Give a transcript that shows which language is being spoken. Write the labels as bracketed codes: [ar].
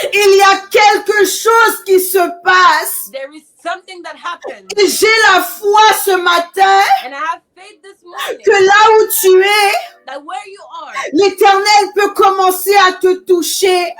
[fr] Il y a quelque chose qui se passe. [en] There is something that happens. [fr] Et j'ai la foi ce matin [en] And I have faith this morning [fr] que là où tu es, [en] that where you are, [fr] l'Éternel peut commencer à te toucher.